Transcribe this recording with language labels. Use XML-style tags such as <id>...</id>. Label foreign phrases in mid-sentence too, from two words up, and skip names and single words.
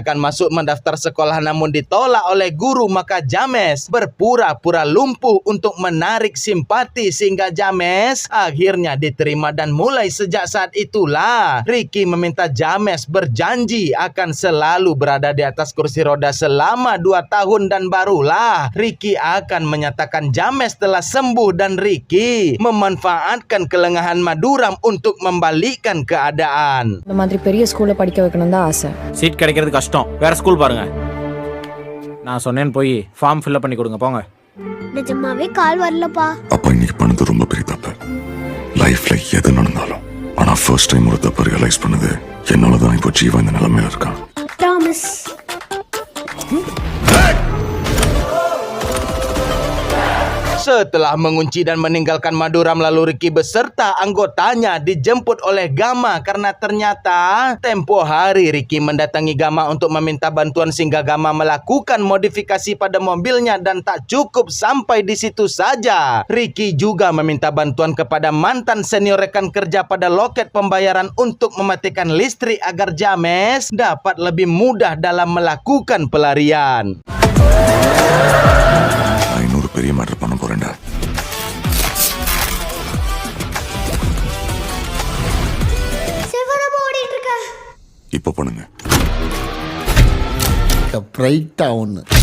<id>akan masuk mendaftar sekolah namun ditolak oleh guru, maka James berpura-pura lumpuh untuk menarik simpati sehingga James akhirnya diterima, dan mulai sejak saat itulah Ricky meminta James berjanji akan selalu berada di atas kursi roda selama 2 tahun, dan barulah Ricky akan menyatakan James telah sembuh, dan Ricky memanfaatkan kelengahan Maduram untuk membalikkan keadaan.</id> <ta>இந்த மாதிரி பெரிய ஸ்கூல்ல படிக்க வைக்கணும் தான் ஆசை. சீட் கிடைக்கிறது கஷ்டம், வேற ஸ்கூல் பாருங்க. நான் சொன்னேன்னு போய்</ta> <en>form fill-up</en> <ta>பண்ணி கொடுங்க போங்க. நிஜமாவே கால் வரலப்பா. அப்பா இன்னைக்கு பண்ணது ரொம்ப பெரிய தப்பு. லைஃப்ல எது நடந்தாலும் ஆனா</ta> <en>first time</en> <ta>ஒரு தப்பு ரியலைஸ் பண்ணது என்னாலதான் இப்போ ஜீவா இந்த நிலைமையில இருக்கான். ப்ராமிஸ்.</ta> <id>Setelah mengunci dan meninggalkan Maduram, lalu Ricky beserta anggotanya dijemput oleh Gama karena ternyata tempo hari Ricky mendatangi Gama untuk meminta bantuan sehingga Gama melakukan modifikasi pada mobilnya, dan tak cukup sampai di situ saja. Ricky juga meminta bantuan kepada mantan senior rekan kerja pada loket pembayaran untuk mematikan listrik agar James dapat lebih mudah dalam melakukan pelarian.</id> <ta>இன்னொரு பெரிய மேட்டர் பண்ண போறேன்டா. சிவனமா ஓடிட்டு இருக்க. இப்போ பண்ணுங்க. பிரைட்டா ஒண்ணு.</ta>